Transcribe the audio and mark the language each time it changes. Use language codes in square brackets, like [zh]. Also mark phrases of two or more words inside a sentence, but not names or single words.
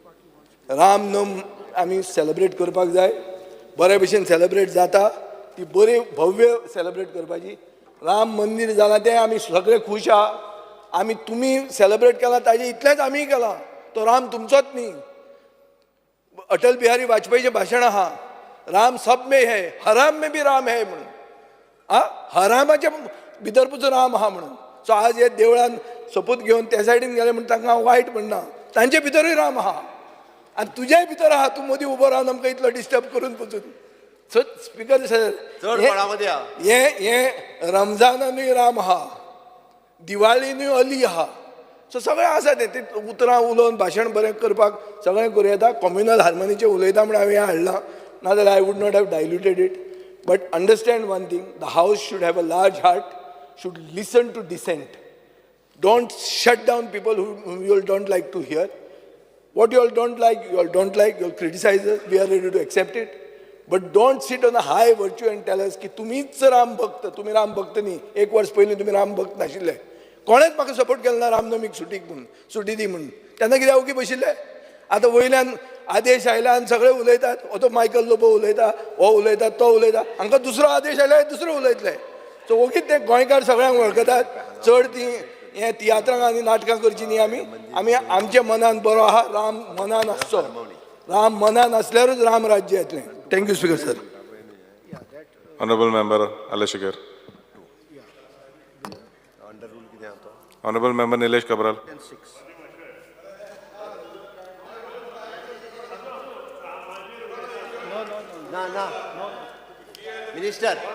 [kok] रामनम आमी सेलिब्रेट करपाक जाय. बरे भशेन सेलिब्रेट जाता ती बरी भव्य सेलिब्रेट करपाची. राम मंदिर जालां तें आमी सगळे खूश आहा. आमी तुमी सेलिब्रेट केलां ताजें इतलेंच आमी केलां. तो राम तुमचोच न्ही. अटल बिहारी वाजपेयीचें भाशण आहा, [hi] राम सब में है, हराम में भी राम है म्हणून. [kok] हरामाच्या भितर पसून राम आहा म्हणून. सो आज हे देवळान सोपूत घेवन त्या सायडीन गेले म्हणून तांकां हांव वायट म्हणना. तांचे भितरूय राम आहा आनी तुज्याय भितर आहा. तूं मदीं उबो रावन आमकां इतलो डिस्टर्ब करून पसून. [en] so Speaker Sir, [kok] हे रमजानानूय राम आहा, दिवाळीनूय अली आहा. सो सगळें आसा तें उतरां उलोवन भाशण बरें करपाक सगळें करूं येता. [en] communal harmonichem [kok] उलयता म्हणून हांवें हाडलां, नाजाल्यार [en] I would not have diluted it. But understand one thing, the house should have a large heart, should listen to dissent. don't shut down people whom you all don't like to hear. What you all don't like, you all don't like, you all criticize us, we are ready to accept it. But don't sit on a high virtue and tell us [kok] की तुम्हीच राम भक्त. तुम्ही राम भक्त न्ही. 1 वर्ष पयलीं तुम्ही राम भक्त नाशिल्ले. कोणेच म्हाका सपोर्ट केलो ना रामनमीक सुटीक म्हणून, सुटी दी म्हणून. तेन्ना कित्याक ओगी बशिल्ले. आतां वयल्यान आदेश आयला आनी सगळे उलयतात हो तो मायकल लोबो उलयता हो उलयता तो उलयता हांकां दुसरो आदेश आयल्यार दुसरो उलयतले सो ओगीच ते गोंयकार सगळ्यांक वळखतात चड ती हे तियात्रां आनी नाटकां करची न्ही आमी आमच्या मनान बरो आहा राम मनान आसचो राम मनान असल्यारूच राम राज्य येतलें [en] thank you Speaker Sir Honorable Member Alashikar. Honorable Member Nilesh Kabral. Minister.